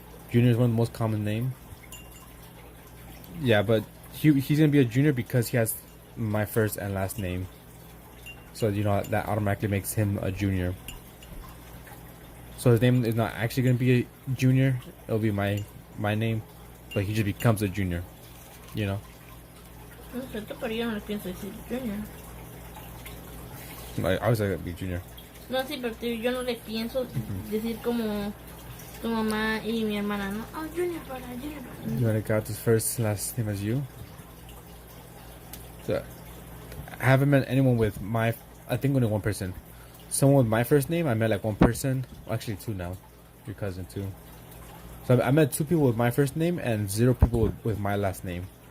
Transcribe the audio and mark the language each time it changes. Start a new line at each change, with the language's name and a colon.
English: Junior is one of the most common names. Yeah, but he's gonna be a junior because he has my first and last name. So that automatically makes him a junior. So his name is not actually gonna be a junior. It'll be my name, but he just becomes a junior.
Spanish: No sé, pero yo no le pienso decir junior.
English: I was like be junior.
Spanish: No, sí, pero yo no le pienso decir como tu mamá y mi hermana, ¿no? Oh, junior para.
English: You wanna count his first last name as you? So I haven't met anyone with I think only one person. Someone with my first name, I met like one person. Well, actually 2 now. Your cousin too. So I met 2 people with my first name and 0 people with my last name.